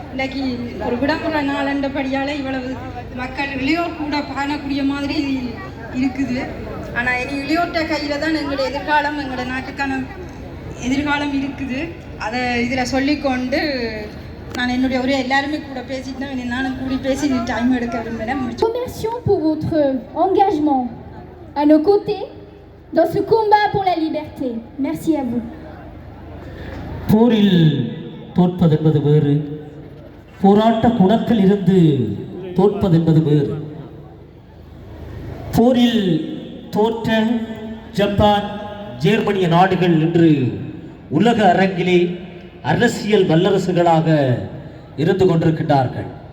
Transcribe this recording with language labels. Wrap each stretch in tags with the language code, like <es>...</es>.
<ta>இன்றைக்கி ஒரு விடுமுறை நாளண்டபடியால் இவ்வளவு மக்கள் இளையோர் கூட காணக்கூடிய மாதிரி இருக்குது. ஆனால் இனி இளையோர்கிட்ட கையில் தான் எங்களோட எதிர்காலம், எங்களோட நாட்டுக்கான எதிர்காலம் இருக்குது. அதை இதில் சொல்லிக்கொண்டு நான் என்னுடைய ஒரே எல்லாருமே கூட பேசிட்டு நானும் கூடி பேசி டைம் எடுக்க விரும்புகிறேன்.</ta> <fr>Remercions pour votre engagement à nos côtés dans ce combat pour la liberté. Merci à vous.</fr> <ta>போரில் தோற்பதென்பது வேறு, போராட்ட குணத்தில் இருந்து தோற்பதென்பது வேறு. போரில் தோற்ற ஜப்பான், ஜெர்மனிய நாடுகள் இன்று உலக அரங்கிலே அரசியல் வல்லரசுகளாக இருந்து கொண்டிருக்கின்றார்கள்.</ta>